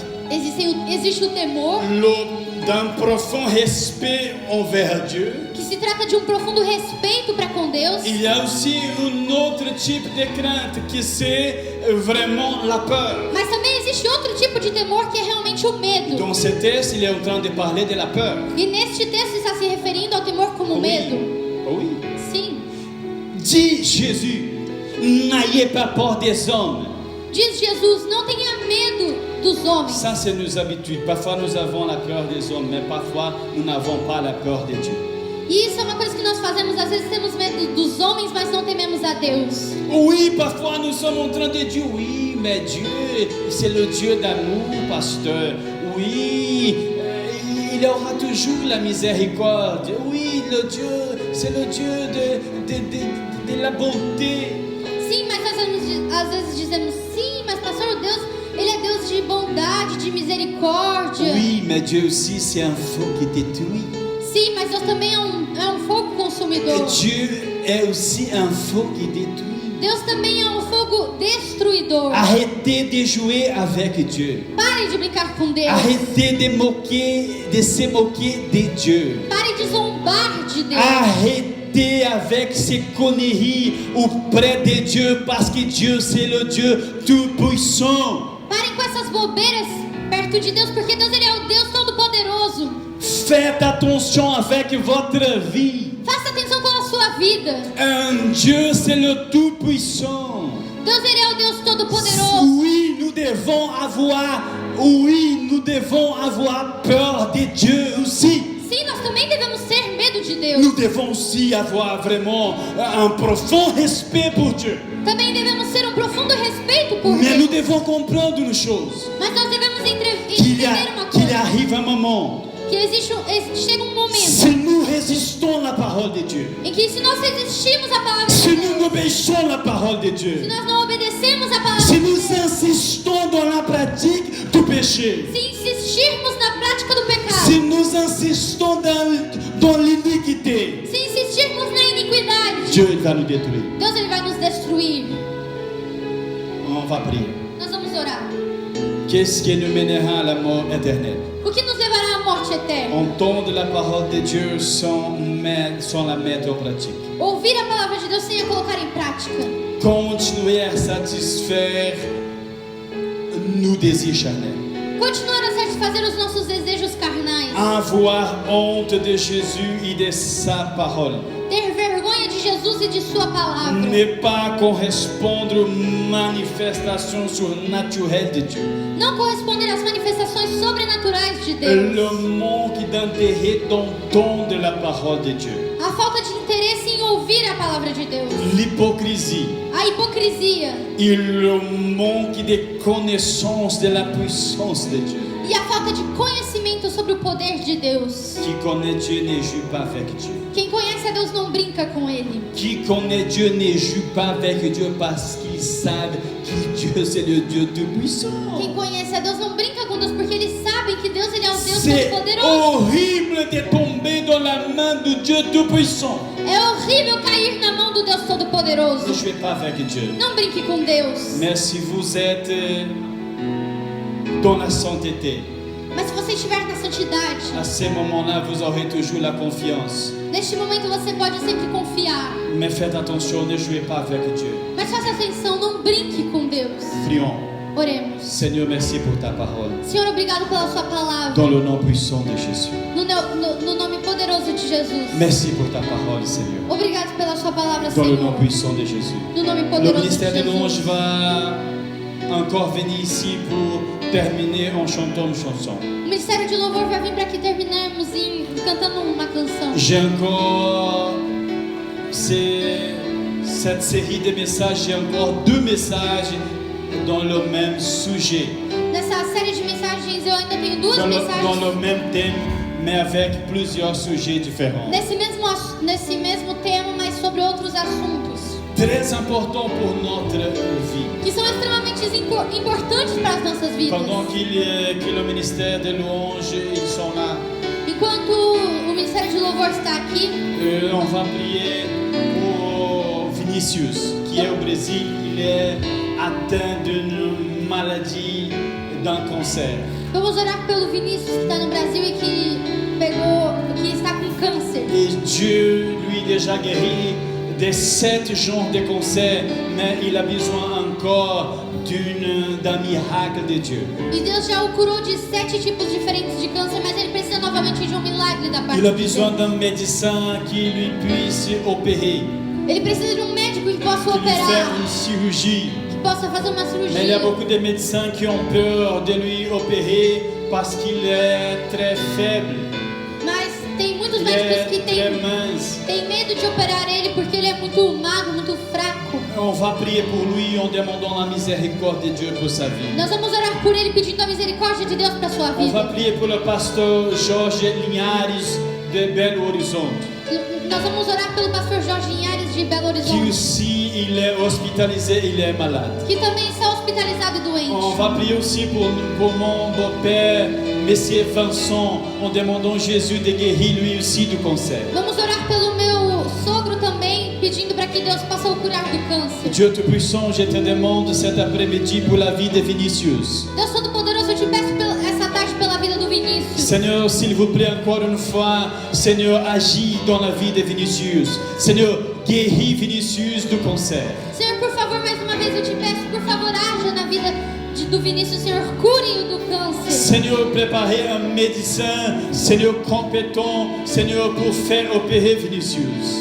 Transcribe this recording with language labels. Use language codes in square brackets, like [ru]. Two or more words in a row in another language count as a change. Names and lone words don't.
[pt] Existe o temor, [fr] d'un profond respect envers Dieu. [pt] que se trata de um profundo respeito para com Deus. [fr] Il y a aussi un autre type de crainte qui c'est vraiment la peur. [pt] Mas também existe outro tipo de temor que é realmente o medo. [fr] Dans ce texte, il est en train de parler de la peur. [pt] E neste texto está se referindo ao temor como medo. [fr] Oui. [pt] Sim. [fr] Dit Jésus, n'ayez pas peur des hommes. [pt] Diz Jesus, não tenha medo dos homens. [fr] Ça, c'est nos habitudes. Parfois, nous avons la peur des hommes, mais parfois, nous n'avons pas la peur de Dieu. [pt] E isso é uma coisa que nós fazemos. Às vezes temos medo dos homens, mas não tememos a Deus. [fr] Oui, parfois, nous sommes en train de dire, oui, mais Dieu, c'est le Dieu d'amour, pasteur. Oui, il aura toujours la miséricorde. Oui, le Dieu, c'est le Dieu de la bonté. [pt] Sim, mas às vezes dizemos sim, mas pastor, Deus, Ele é Deus de bondade, de misericórdia. [fr] Oui, mais Dieu aussi, c'est un feu qui détruit. [pt] Sim, mas Deus também é um fogo consumidor. [fr] Dieu est aussi un feu qui détruit. [pt] Deus também é um fogo destruidor. [fr] Arrêtez de jouer avec Dieu. [pt] Pare de brincar com Deus. [fr] Arrêtez de se moquer de Dieu. [pt] Pare de zombar de Deus. [fr] Arrêtez avec ces conneries auprès de Dieu, parce que Dieu, c'est le Dieu tout-puissant. [pt] Parem com essas bobeiras perto de Deus, porque Deus, Ele é o Deus Todo-Poderoso. [fr] Faites attention avec votre vie. [pt] Faça atenção com a sua vida. [fr] Un Dieu, c'est le tout-puissant. [pt] Deus, Ele é o Deus Todo-Poderoso. [fr] Oui, nous devons avoir peur de Dieu aussi. [pt] Sim, nós também devemos ter medo de Deus. [fr] Nous devons aussi avoir vraiment un profond respect pour Dieu. [pt] Também devemos ter um profundo respeito por [fr] Mais nous [pt] Deus. [fr] devons comprendre une chose. [pt] Mas nós devemos [fr] Qu'il [pt] entender uma coisa. [fr] arrive un moment, [pt] Que chega um momento [fr] si nous résistons la parole de Dieu, [pt] em que, se nós resistimos à palavra [fr] si [pt] de [fr] nous [pt] Deus, [fr] obéissons la parole de [pt] se [fr] Dieu, [pt] nós não obedecemos à palavra [fr] si [pt] de [fr] nous [pt] Deus, [fr] insistons dans la pratique du péché, [pt] se insistirmos na prática do pecado, [fr] si nous insistons dans l'iniquité, [pt] se insistirmos na iniquidade, [fr] Dieu il va nous détruire. [pt] Deus, Ele vai nos destruir. [fr] On va prier. [pt] Nós vamos orar. [fr] Qu'est-ce qui nous mènera à la mort éternelle? [pt] O que nos levará à morte eterna? [fr] Entendre la parole de Dieu sans la mettre en pratique. [pt] Ouvir a palavra de Deus sem a colocar em prática. [fr] Continuer à satisfaire nos désirs charnels. [pt] Continuar a satisfazer os nossos desejos carnais. [fr] Avoir honte de Jésus et de sa parole. [pt] Ter vergonha de Jesus e de sua palavra. [fr] Ne pas correspondre aux manifestations surnaturelles de Dieu. [pt] Não corresponder às manifestações sobrenaturais de Deus. [fr] Le manque d'intérêt d'entendre la parole de Dieu. [pt] A falta de interesse em ouvir a palavra de Deus. [fr] L'hypocrisie. [pt] A hipocrisia. [fr] Et le manque de connaissance de la puissance de Dieu. [pt] E a falta de conhecimento sobre o poder de Deus. [fr] Qui connaît Dieu ne joue pas avec Dieu. [pt] Quem conhece a Deus não brinca com Ele. [fr] Qui connaît Dieu ne joue pas avec Dieu parce qu'ils savent que Dieu c'est le Dieu tout-puissant. [pt] Quem conhece a Deus não brinca com Deus, porque eles sabem que Deus, Ele é o Deus [fr] C'est [pt] Todo-Poderoso. [fr] horrible de tomber dans la main de Dieu tout-puissant. [pt] É horrível cair na mão do Deus [fr] Ne [pt] Todo-Poderoso. [fr] jouez pas avec Dieu. [pt] Não brinque com Deus. [fr] Mais si vous êtes dans la sainteté, [pt] Mas se você estiver na santidade, [fr] à ce moment-là, vous aurez toujours la confiance. [pt] neste momento você pode sempre confiar. [fr] Mais faites attention, ne jouez pas avec Dieu. [pt] Mas faça atenção, não brinque com Deus. [fr] Prions. [pt] Oremos. [fr] Seigneur, merci pour ta parole. [pt] Senhor, obrigado pela sua palavra. [fr] Dans le nom puissant de Jésus. [pt] No nome poderoso de Jesus. [fr] Merci pour ta parole, Seigneur. [pt] Obrigado pela sua palavra, [fr] Dans le nom [pt] Senhor. [fr] puissant de Jésus. [pt] No nome [fr] Le [pt] poderoso de [fr] ministère de louange [pt] Jesus. [fr] va encore venir ici pour terminer en chantant une chanson. [pt] O Ministério de Louvor vai vir para que terminarmos cantando uma canção. [fr] J'ai encore cette série de messages, j'ai encore 2 messages dans le même sujet, [pt] Nessa série de mensagens eu ainda tenho duas [fr] dans [pt] mensagens [fr] le même thème, mais avec plusieurs sujets différents. [pt] nesse mesmo tema, mas sobre outros assuntos [fr] Très important pour notre vie. [pt] que são extremamente importantes para as nossas vidas. [fr] Pendant que le ministère de louange, ils sont là, [pt] Enquanto o Ministério de Louvor está aqui, [fr] on va prier pour Vinicius, qui est au Brésil. Il est atteint d'une maladie, d'un cancer. [pt] vamos orar pelo Vinícius que está no Brasil e que está com câncer. [fr] Et Dieu lui déjà guéri des 7 genres de cancer, mais il a besoin encore d'un miracle de Dieu. [pt] E Deus já o curou de 7 tipos diferentes de câncer, mas ele precisa novamente de um milagre da parte [fr] Il a [pt] de [fr] besoin [pt] Deus. [fr] d'un médecin qui lui puisse opérer, [pt] Ele precisa de um médico que possa [fr] qui lui fait [pt] operar, [fr] une chirurgie. [pt] que possa fazer uma [fr] Mais il y a [pt] cirurgia. [fr] beaucoup de médecins qui ont peur de lui opérer parce qu'il est très faible, [pt] Mas tem muitos [fr] il est [pt] médicos que [fr] très [pt] têm [fr] mince. [pt] medo de operar ele porque ele é muito magro, muito fraco. [fr] On va prier pour lui en demandant la miséricorde de Dieu pour sa vie. [pt] Nós vamos orar por ele pedindo a misericórdia de Deus para sua [fr] On va [pt] vida. [fr] prier pour le pasteur Jorge Linhares de Belo Horizonte, [pt] Nós vamos orar pelo pastor Jorge Linhares de Belo [fr] qui [pt] Horizonte, [fr] aussi il est hospitalisé, il est malade. [pt] que também está hospitalizado e [fr] On [pt] doente. [fr] va prier aussi pour mon beau-père, Monsieur Vincent, en demandant Jésus de guérir lui aussi du cancer. [pt] Vamos orar pelo meu sogro também, pedindo para que Deus possa o curar do câncer. [fr] Dieu Tout-Puissant, je te demande cet après-midi pour la vie de Vinicius. [pt] Deus Todo-Poderoso, eu te peço essa tarde pela vida do Vinícius. [fr] Seigneur, s'il vous plaît, encore une fois, Seigneur, agis dans la vie de Vinicius. Seigneur, guéris Vinicius du cancer. [pt] Senhor, por favor, mais uma vez eu te peço, por favor, haja na vida do Vinícius, Senhor, cure-o do câncer. [fr] Seigneur, préparez un médecin, Seigneur, compétent, Seigneur, pour faire opérer Vinicius.